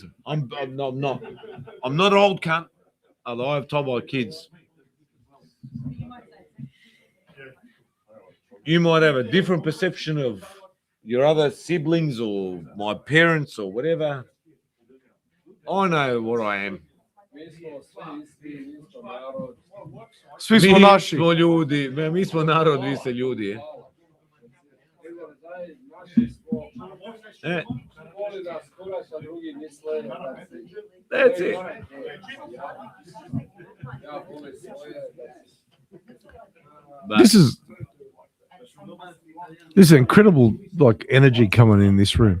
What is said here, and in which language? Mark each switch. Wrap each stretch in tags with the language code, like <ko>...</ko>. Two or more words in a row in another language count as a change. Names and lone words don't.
<en>I'm not an old cunt. Although I've told my kids, you might have a different perception of your other siblings or my parents or whatever. I know what I am.</en> <sr>Svi smo naši. Mi smo narod, vi ste ljudi.</sr> <en>That's it. This is incredible, like energy coming in this room.</en>